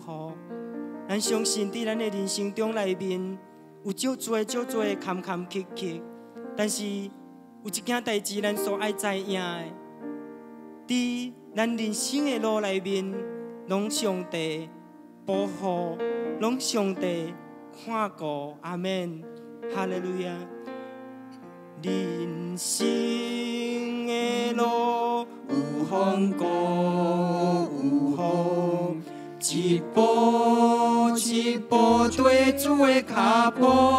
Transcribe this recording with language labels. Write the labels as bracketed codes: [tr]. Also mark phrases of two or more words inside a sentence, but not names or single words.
[nan] 咱相信伫咱的人生中内面，有足多的坎坎坷坷，但是有一件代志咱所爱知影的，伫咱人生的路内面，拢上帝保护，拢上帝看顾。阿们，哈利路亚！人生的路有风高有雨，一步一步对主的脚步。